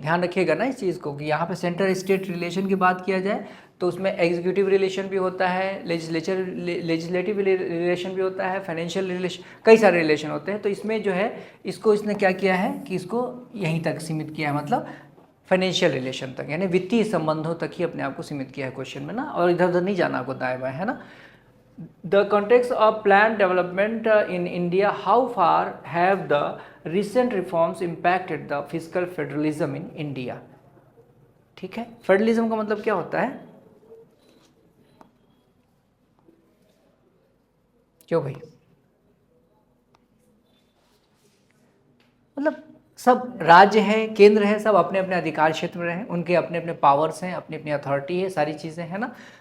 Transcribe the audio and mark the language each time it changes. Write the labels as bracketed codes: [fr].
[hi] ध्यान रखिएगा ना इस चीज़ को कि यहाँ पे सेंटर स्टेट रिलेशन की बात किया जाए तो उसमें एग्जीक्यूटिव रिलेशन भी होता है, लेजिस्लेटिव रिलेशन भी होता है, फाइनेंशियल रिलेशन, कई सारे रिलेशन होते हैं। तो इसमें जो है इसको इसने क्या किया है कि इसको यहीं तक सीमित किया है, मतलब फाइनेंशियल रिलेशन तक, यानी वित्तीय संबंधों तक ही अपने आप को सीमित किया है क्वेश्चन में ना, और इधर उधर नहीं जाना आपको दाएं बाएं, है ना। [en] The context of planned development in India, how far have the recent reforms impacted the fiscal federalism in India? [hi] ठीक है, फेडरलिज्म का मतलब क्या होता है? क्यों भाई? मतलब सब राज्य हैं, केंद्र है, सब अपने अपने अधिकार क्षेत्र में हैं, उनके अपने अपने पावर्स हैं, अपनी अपनी अथॉरिटी है, सारी चीज़ें हैं ना।